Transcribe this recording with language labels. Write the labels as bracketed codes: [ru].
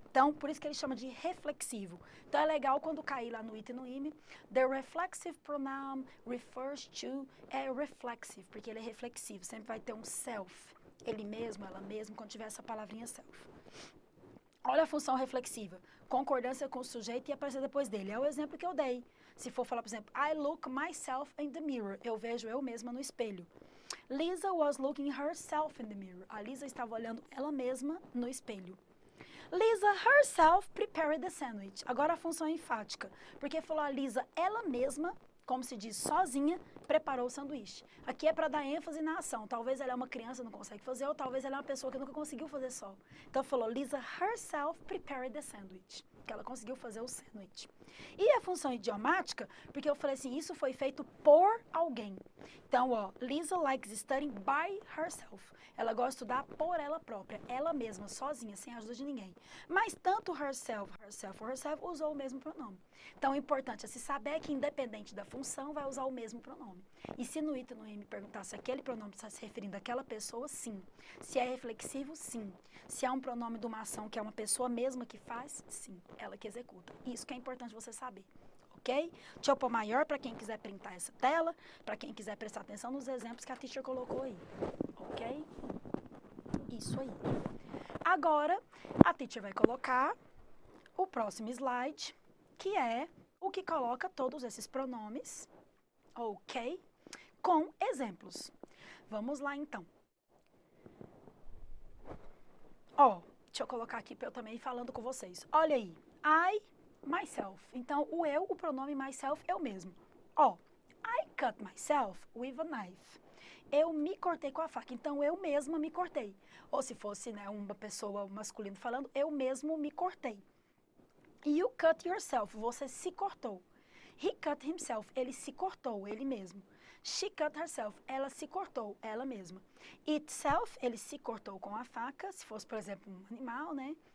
[pt] Então, por isso que ele chama de reflexivo. Então é legal quando cair lá no it e no ime, [en] the reflexive pronoun refers to, [pt] é reflexive, porque ele é reflexivo, sempre vai ter um self, ele mesmo, ela mesma, quando tiver essa palavrinha self. Olha a função reflexiva, concordância com o sujeito e aparecer depois dele. É o exemplo que eu dei. Se for falar, por exemplo, [en] I look myself in the mirror. [pt] Eu vejo eu mesma no espelho. [en] Lisa was looking herself in the mirror. [pt] A Lisa estava olhando ela mesma no espelho. [en] Lisa herself prepared the sandwich. [pt] Agora a função enfática, porque falou a Lisa, ela mesma, como se diz, sozinha, preparou o sanduíche. Aqui é para dar ênfase na ação. Talvez ela é uma criança e não consegue fazer, ou talvez ela é uma pessoa que nunca conseguiu fazer só. Então falou, [en] Lisa herself prepared the sandwich. [pt] Que ela conseguiu fazer o sanduíche. E a função idiomática, porque eu falei assim, isso foi feito por alguém. [en] Então, ó, Lisa likes studying by herself. [pt] Ela gosta de estudar por ela própria, ela mesma, sozinha, sem a ajuda de ninguém. Mas tanto herself ou herself usou o mesmo pronome. Então, o importante é se saber que, independente da função, vai usar o mesmo pronome. E se no it e no im perguntar se aquele pronome está se referindo àquela pessoa, sim. Se é reflexivo, sim. Se é um pronome de uma ação que é uma pessoa mesma que faz, sim. Ela que executa. Isso que é importante você saber. Ok? Deixa eu pôr maior para quem quiser printar essa tela, para quem quiser prestar atenção nos exemplos que a teacher colocou aí. Ok? Isso aí. Agora, a teacher vai colocar o próximo slide, que é o que coloca todos esses pronomes, ok? Com exemplos. Vamos lá, então. Ó, deixa eu colocar aqui para eu também ir falando com vocês. Olha aí, I, myself. Então, o eu, o pronome myself, eu mesmo. [en] Ó, I cut myself with a knife. [pt] Eu me cortei com a faca, então eu mesma me cortei. Ou se fosse, né, uma pessoa masculina falando, eu mesmo me cortei. [en] You cut yourself, [pt] você se cortou. [en] He cut himself, [pt] ele se cortou, ele mesmo. [en] She cut herself, [pt] ela se cortou, ela mesma. Itself, ele se cortou com a faca, se fosse, por exemplo, um animal, né?